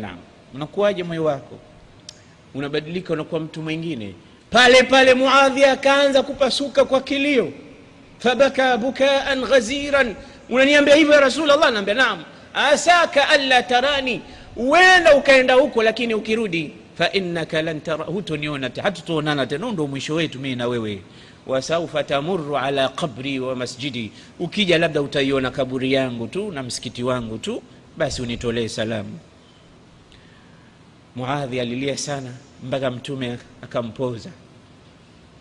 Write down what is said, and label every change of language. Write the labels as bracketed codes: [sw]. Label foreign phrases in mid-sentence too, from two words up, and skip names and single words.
[sw] Naam, unakuaje moyo wako? Unabadilika, unakuwa mtu mwingine. Pale pale Muadhi akaanza kupasuka kwa kilio, [ar] فبكى بكاء غزيرا. [sw] Unaniambia hivyo ya Rasulullah? Naambia naam. [ar] عساك ألا تراني, [sw] uenda ukaenda huko, lakini ukirudi [ar] فإنك لن ترى, [sw] hutoniona, hatutoonana tena, ndo mwisho wetu mimi na wewe. [ar] وسوف تمر على قبري ومسجدي, [sw] ukija labda utaiona kaburi yangu tu na msikiti wangu tu, basi unitolee salamu. Muadhi alilia sana mpaka mtume akampoza.